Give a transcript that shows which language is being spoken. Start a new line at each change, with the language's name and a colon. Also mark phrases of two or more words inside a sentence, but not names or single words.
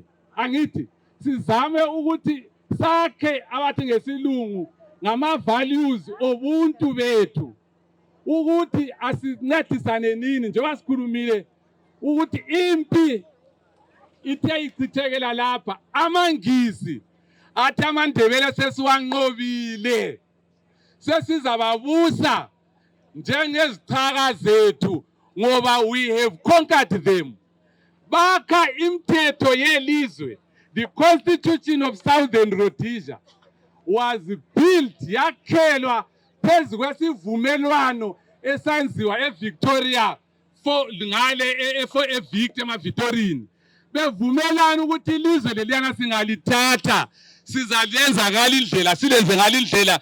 North Ndebele: Angithi sizame ukuthi sakhe abathi ngesilungu ngama-values obuntu bethu ukuthi asincedisane nini njengoba sikhulumile ukuthi impi ithe ichithekela lapha. AmaNgisi athi amaNdebele sesiwanqobile, sesizababusa njengezichaka zethu ngoba
English: we have conquered them.
North Ndebele: Bakha imithetho yelizwe.
English: The Constitution of Southern Rhodesia was built,
North Ndebele: yakhelwa phezu kwesivumelwano esenziwa eVictoria evicti emaVictorini. Bevumelana ukuthi ilizwe leliyana singalithatha, sizalenza ngalindlela, silenze ngalindlela.